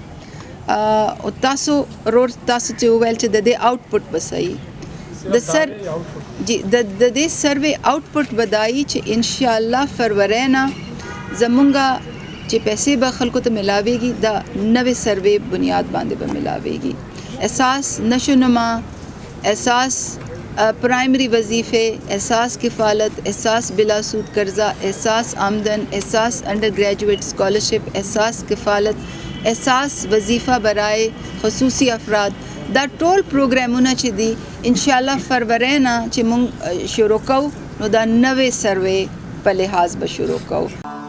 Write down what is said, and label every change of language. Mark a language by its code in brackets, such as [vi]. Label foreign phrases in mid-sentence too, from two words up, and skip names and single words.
[ps] او تاسو چې وویل چې د دې آوټپوټ به صحیح د دې سروې آوټپوټ بدایي چې انشاءالله فروری نه زمونږه چې پیسې به خلکو ته ملاویږي دا نوې سروې بنیاد باندې به ملاویږي. احساس نشونما، احساس پرائمری وظیفے، احساس کفالت، احساس بلا سود قرضہ، احساس آمدن، احساس انڈر گریجویٹ اسکالرشپ، احساس کفالت، احساس وظیفہ برائے خصوصی افراد دا ټول پروګرامونه چې دي انشاءالله فروری نه چې موږ شروع کوو نو دا نوې سروې په لحاظ به شروع کوو.